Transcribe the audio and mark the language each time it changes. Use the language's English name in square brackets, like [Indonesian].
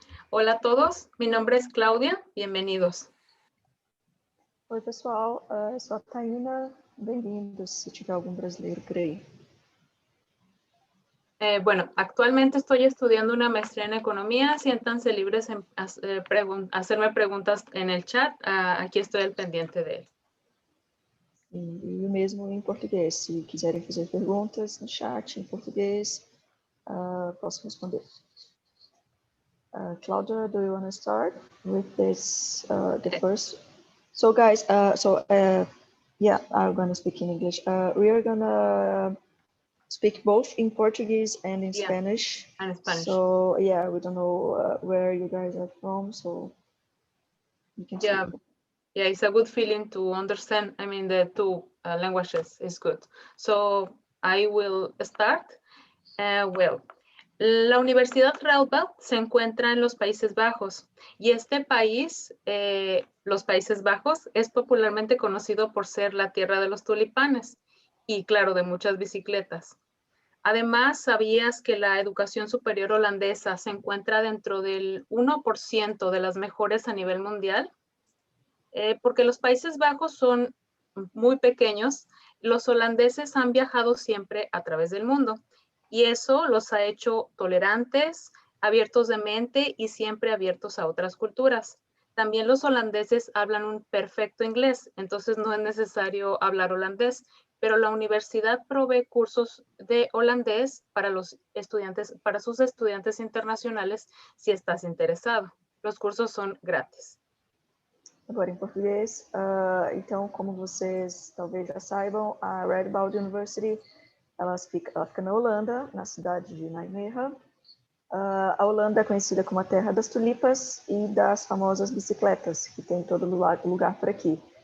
[Spanish] Hola a todos, mi nombre es Claudia, bienvenidos. [Portuguese] Oi, pessoal, eu sou a Taina, bem-vindos se tiver algum brasileiro por aí. [Spanish] Bueno, actualmente estoy estudiando una maestría en economía. Siéntanse libres en hacerme preguntas en el chat. Aquí estoy al pendiente de él. [Portuguese] E o mesmo em português. Se quiserem fazer perguntas no chat em português, posso responder. [English] Claudia, do you want to start with this, the first? So guys, yeah, I'm going to speak in English. We are going to speak both in Portuguese and in Spanish. And Spanish. So yeah, we don't know where you guys are from, so you can yeah, it's a good feeling to understand. I mean, the two languages is good. So I will start. [Spanish] La Universidad Radboud se encuentra en los Países Bajos y este país, los Países Bajos, es popularmente conocido por ser la tierra de los tulipanes y, claro, de muchas bicicletas. Además, ¿sabías que la educación superior holandesa se encuentra dentro del 1% de las mejores a nivel mundial? Porque los Países Bajos son muy pequeños, los holandeses han viajado siempre a través del mundo y eso los ha hecho tolerantes, abiertos de mente y siempre abiertos a otras culturas. También los holandeses hablan un perfecto inglés, entonces no es necesario hablar holandés, pero la universidad provee cursos de holandés para los estudiantes, para sus estudiantes internacionales, si estás interesado. Los cursos son gratis. [Portuguese] Agora em português, então, como vocês talvez já saibam, a Radboud University, ela fica na Holanda, na cidade de Nijmegen. A Holanda é conhecida como a terra das tulipas e das famosas bicicletas, que tem em todo lugar por aqui.